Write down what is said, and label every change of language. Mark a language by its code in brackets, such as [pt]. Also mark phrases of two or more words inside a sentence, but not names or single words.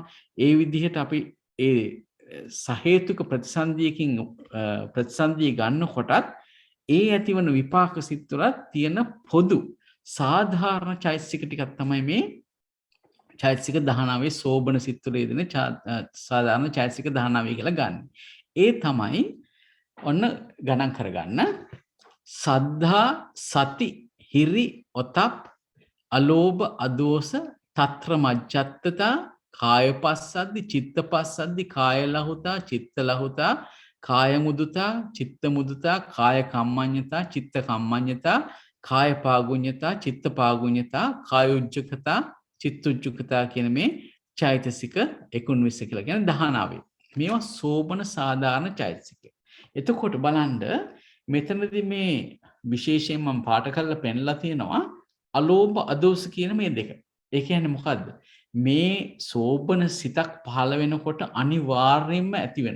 [si] ඒ විදිහට අපි ඒ සහේතුක ප්‍රතිසන්දියකින් ප්‍රතිසන්දිය ගන්නකොටත් ඒ ඇතිවන විපාක සිත් වල තියෙන පොදු සාධාරණ චෛතසික ටිකක් තමයි මේ චෛතසික 19 සෝබන සිත් වල යෙදෙන සාධාරණ චෛතසික 19 කියලා ගන්න. ඒ තමයි ඔන්න ගණන් කරගන්න [pi] සද්ධා සති හිරි ඔතප් අලෝභ අදෝස తත්‍ර මජ්ජත්තතා කායපස්සද්දි චිත්තපස්සද්දි කාය ලහුතා චිත්ත ලහුතා කාය මුදුතා චිත්ත මුදුතා කාය කම්මඤ්ඤතා චිත්ත කම්මඤ්ඤතා කාය පාගුඤ්ඤතා චිත්ත පාගුඤ්ඤතා කාය උජ්ජකතා චිත්ත උජ්ජකතා [si] කියන මේ චෛතසික 19 කියලා කියන 19. මේවා සෝබන සාධාරණ චෛතසික. එතකොට බලන්න මෙතනදී මේ විශේෂයෙන් මම පාට කරලා පෙන්නලා තියෙනවා [pi] අලෝභ අදෝස [si] කියන මේ දෙක. ඒ කියන්නේ මොකද්ද? මේ සෝබන සිතක් පහළ වෙනකොට අනිවාර්යයෙන්ම ඇති වෙනවා.